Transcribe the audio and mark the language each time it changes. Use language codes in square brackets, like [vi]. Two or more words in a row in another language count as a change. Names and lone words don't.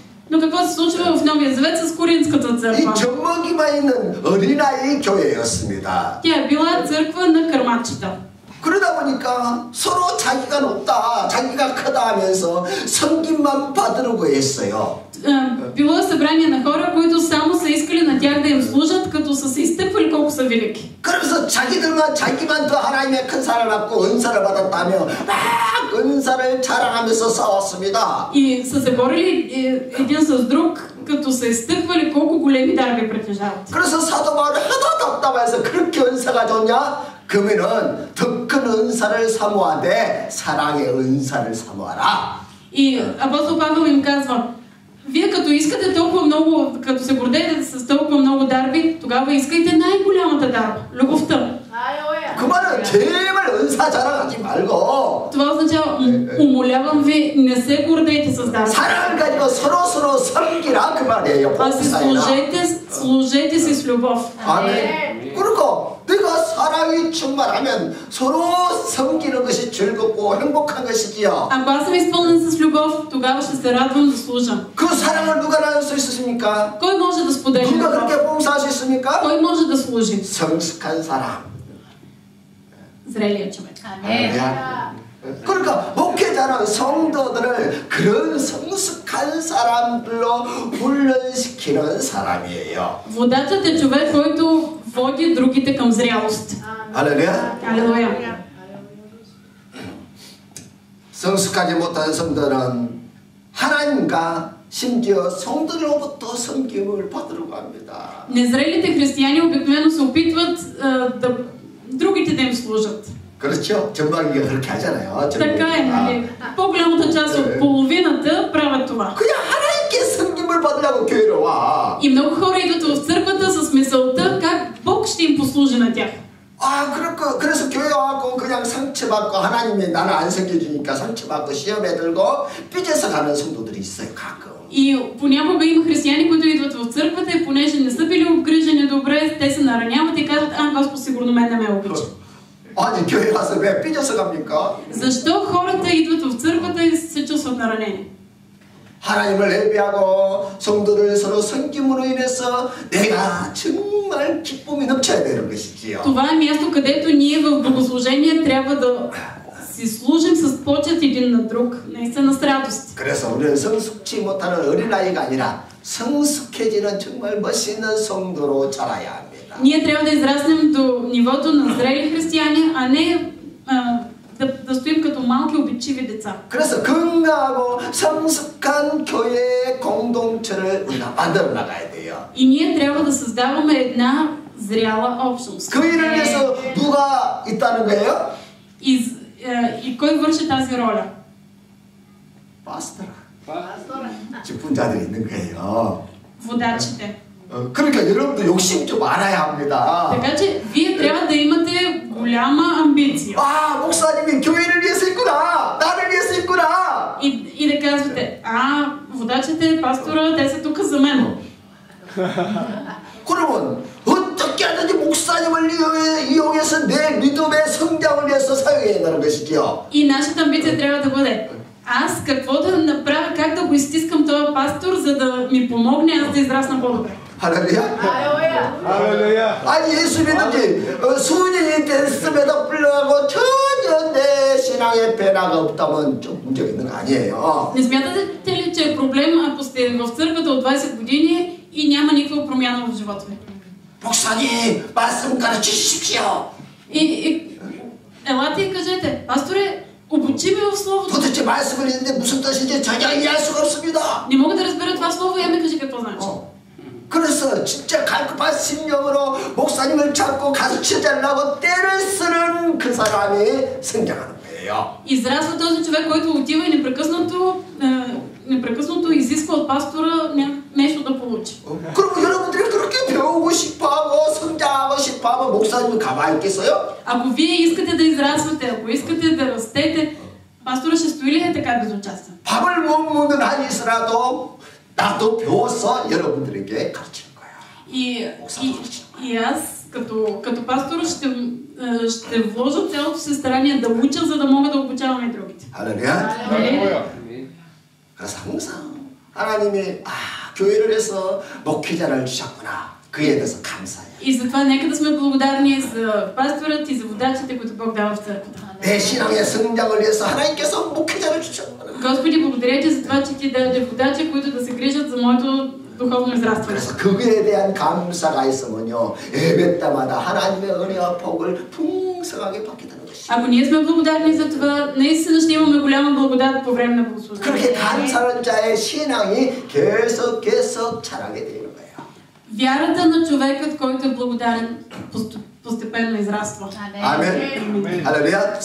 [bg] Но какво се случва в Новия Завет с Коринтската 이 църква? [ko] 젖먹이만 있는 어린아이 교회였습니다. [bg] Тя е била църква на кърмачета. [ko] 그러다 보니까 서로 자기가 높다, 자기가 크다 하면서 섬김만 받으려고 했어요. [bg] Било е събрание на хора, които само са искали на тях да им служат, като са се изтъквали колко са велики. [ko] 그래서 자기만 더 하나님의 큰 사랑을 받고 은사를 받았다며 막 은사를 자랑하면서 싸웠습니다. [bg] И са се борили един с друг, като са изтъквали колко големи дарби притежават. [ko] 그래서 사도 바울이 하도 답답해서 그렇게 은사가 좋냐? 그러면은 더 큰 은사를 사모하되 사랑의 은사를 사모하라. [bg] И апостол Павел им казва: вие като искате толкова много, като се гордеете с толкова много дарби, тогава искайте най-голямата дарба – любовта. [ko] 그 말은 제발 은사 자랑하지 말고 [bg] Това означава, умолявам ви, не се гордейте с дарба. [ko] 사랑을 가지고 서로 섬기라 그 말이에요. [bg] А се служете си с любов. [ko] 아멘. 그리고 내가 사랑이 충만하면 서로 섬기는 것이 즐겁고 행복한 것이지요. [bg] Ако аз съм изпълнен с любов, тогава ще се радвам да служа. [ko] 그 사랑을 누가 나눌 수 있습니까? [bg] Кой може да сподели 누가 любов? [ko] 그렇게 봉사할 수 있습니까? [bg] Кой може да служи? [ko] 성숙한 사람. [bg] Зрелият човек. [ko] 그러니까 목회자는 성도들을 그런 성숙한 사람들로 훈련시키는 사람이에요. [bg] Водачът е човек, който води другите към зрялост. [ko] 할렐루야. [bg] Алелуя. [ko] 성숙하지 못한 성도는 하나님과 심지어 성도로부터 섬김을 받으려고 합니다. [bg] Незрелите християни обикновено се опитват да другите да им служат. [ko] 그렇죠? 전방위가 그렇게 하잖아요. [bg] Така е, нали? По-голямата част от половината правят това. [ko] 그냥 하나님께 섬김을 받으려고 교회로 와. [bg] И много хора идват в църквата с мисълта как Бог ще им послужи на тях. [ko] 그래서 교회 와갖고 그냥 상처받고 하나님이 나는 안 섬겨주니까 상처받고 시험에 들고 삐져서 가는 성도들이 있어요, 가끔. [bg] И понякога има християни, които идват в църквата и понеже не са били обгрижени добре, те се нараняват и казват: Господ сигурно мен не ме обича. [ko] 아니 교회 와서 왜 삐져서 갑니까? [bg] Защо хората идват в църквата и се чувстват наранени? [ko] 하나님을 예배하고 성도들 서로 섬김으로 인해서 내가 정말 정말 기쁨이 넘쳐야 되는 것이지요. [bg] Това е място, където ние в богослужение трябва да си служим с почет един на друг, наистина с радост. [ko] 그래서 우리는 성숙치 못하는 어린아이가 아니라 성숙해지는 정말 멋있는 성도로 자라야 합니다. [bg] Ние трябва да израснем до нивото на зрели християни, а не да стоим като малки обичиви деца. [ko] 그래서 건강하고 성숙한 교회의 공동체를 우리가 만들어 나가야 돼요. [bg] И ние трябва да създаваме една зряла общност. [ko] 그 일을 위해서 누가 있다는 거예요? [bg] И кой върши тази роля? [ko] 파스터라. 직분자들이 있는 거예요. [bg] Водачите. [ko] 그러니까 여러분도 욕심 좀 알아야 합니다. [bg] Така че вие трябва да имате голяма амбиция. [ko] 아, 목사님이 교회를 위해서 있구나. 나를 위해서 있구나. [bg] И да казвате, водачите, пастора, те са тук за мен. [ko] 그러면 어떻게 하든지 목사님을 이용해서 내 믿음의 성장을 위해서 사용해야 한다는 것이죠. [bg] И нашата амбиция трябва да бъде, аз какво да направя, как да го изтискам този пастор, за да ми помогне аз да израсна по-добре. [ko] 할렐루야. 할렐루야. 아니 예수 믿는지 수년이 됐음에도 불구하고 전혀 내 신앙에 변화가 없다면 좀 문제가 있는 거 아니에요. [bg] Не смятате ли, че е проблем, ако сте в църквата от 20 години и няма никаква промяна в живота ви? [ko] 목사님 말씀 가르쳐 주십시오. [bg] И елате и кажете, пасторе, обучи ме в Словото. [ko] 도대체 말씀을 읽는데 무슨 뜻인지 전혀 이해할 수가 없습니다. [bg] Не мога да разбера това слово, я ми кажи какво значи. [ko] 그래서 진짜 갈급한 심령으로 목사님을 잡고 가르쳐달라고 때를 쓰는 그 사람이 성장하는 거예요. [bg] Израства този човек, който отива и непрекъснато изисква от пастора нещо да получи. [ko] 그럼 여러분들이 그렇게 배우고 싶어하고 성장하고 싶어하면 목사님이 가만히 있겠어요? [bg] Ако вие искате да израствате, ако искате да растете, пастора ще стои ли е така безучастен? [ko] 밥을 못 먹는 한이 있으라도 나도 배워서 여러분들에게 가르치는 거야. [bg] И аз като пастор ще вложа цялото си старание да уча, за да мога да обучавам и другите. [ko] 할렐루야. 그래서 항상 하나님이 교회를 해서 목회자를 주셨구나. 그에 대해서 감사해요. [bg] И затова нека да сме благодарни за пасторът и за водачите, които Бог дава в църквата. [ko] 내 신앙의 성장을 위해서 하나님께서 목회자를 주셨구나. [bg] Господи, благодаря ти за това, че ти даде водачи, които да се грижат за моето духовно израстване. [ko] 그래서 그거에 대한 감사가 있으면요, 예배 때마다 하나님의 은혜와 복을 풍성하게 받게 되는 것이죠. [bg] Ако ние сме благодарни за това, наистина ще имаме голяма благодат по време на богослужение. [ko] 그렇게 감사하는 자의 신앙이 계속 자라게 되는 거예요. [bg] Вярата на човекът, който е благодарен, постепенно израства. [ko] 아멘. 할렐루야.